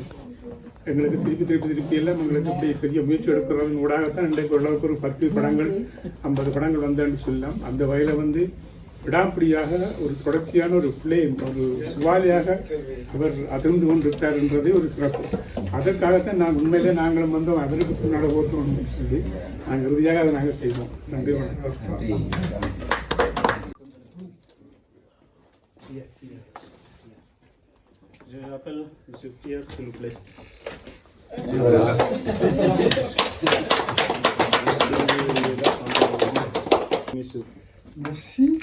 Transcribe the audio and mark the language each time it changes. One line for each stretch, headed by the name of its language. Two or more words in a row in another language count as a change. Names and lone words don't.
Tamil: எங்களுக்கு திருப்பி எல்லாம் எங்களுக்கு இப்படி பெரிய முயற்சி எடுக்கிறதன் ஊடாகத்தான் இன்றைக்கு ஓரளவுக்கு ஒரு 10 படங்கள் 50 படங்கள் வந்தேன்னு சொல்லலாம். அந்த வகையில் வந்து விடாப்பிடியாக ஒரு தொடர்ச்சியான ஒரு ஃப்ளேம், ஒரு சுவாலியாக அவர் அதிர்ந்து கொண்டிருக்கிறார் என்றதே ஒரு சிறப்பு. அதற்காகத்தான் உண்மையிலே நாங்களும் வந்தோம், அவருக்கு பின்னாடி ஓட்டணும்னு சொல்லி நாங்கள் இறுதியாக அதை நாங்கள் செய்வோம். நன்றி, வணக்கம்.
French: Je appelle M. Pierre, s'il vous plaît. Merci.